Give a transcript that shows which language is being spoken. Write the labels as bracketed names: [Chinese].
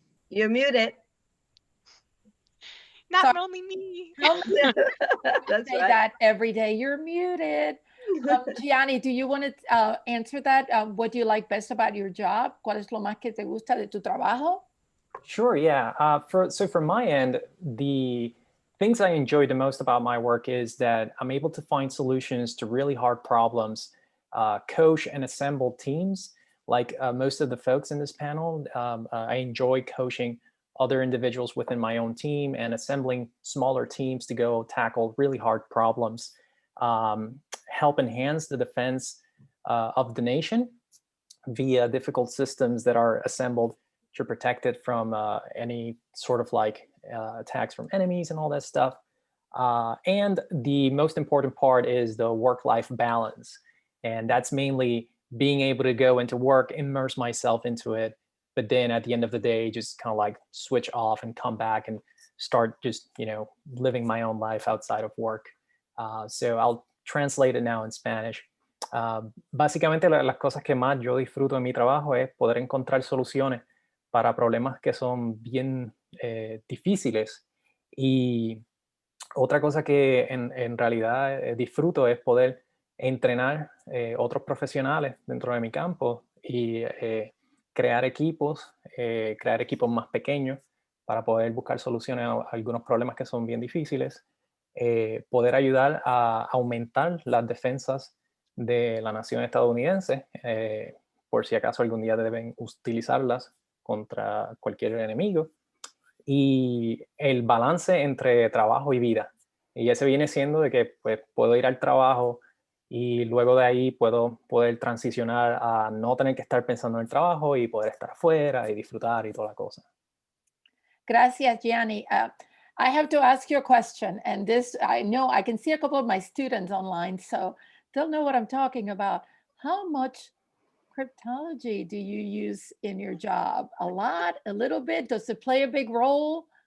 [English] You're muted. Not Sorry. only me. Tell me That's say right. that every day. You're muted. Gianni, do you want to answer that? What do you like best about your job? [Spanish] ¿Cuál es lo más que te gusta de tu trabajo? [English] Sure, yeah. So from my end, the things I enjoy the most about my work is that I'm able to find solutions to really hard problems, coach and assemble teams. Like most of the folks in this panel, I enjoy coaching other individuals within my own team and assembling smaller teams to go tackle really hard problems, help enhance the defense of the nation via difficult systems that are assembled to protect it from any sort of like attacks from enemies and all that stuff. And the most important part is the work-life balance. And that's mainly being able to go into work, immerse myself into it, but then at the end of the day, just kind of like switch off and come back and start just, living my own life outside of work. So I'll translate it now in Spanish. [Spanish] Básicamente las cosas que más yo disfruto en mi trabajo es poder encontrar soluciones para problemas que son bien difíciles. Y otra cosa que en realidad disfruto es poder entrenar otros profesionales dentro de mi campo y crear equipos más pequeños para poder buscar soluciones a algunos problemas que son bien difíciles, poder ayudar a aumentar las defensas de la nación estadounidense, por si acaso algún día deben utilizarlas contra cualquier enemigo, y el balance entre trabajo y vida. Y ese viene siendo de que pues, puedo ir al trabajo y luego de ahí puedo poder transicionar a no tener que estar pensando en el trabajo y poder estar afuera y disfrutar y toda la cosa. Gracias, Gianni. [English] I have to ask you a question, and this, I know I can see a couple of my students online, so they'll know what I'm talking about. How much cryptology do you use in your job? A lot, a little bit? Does it play a big role?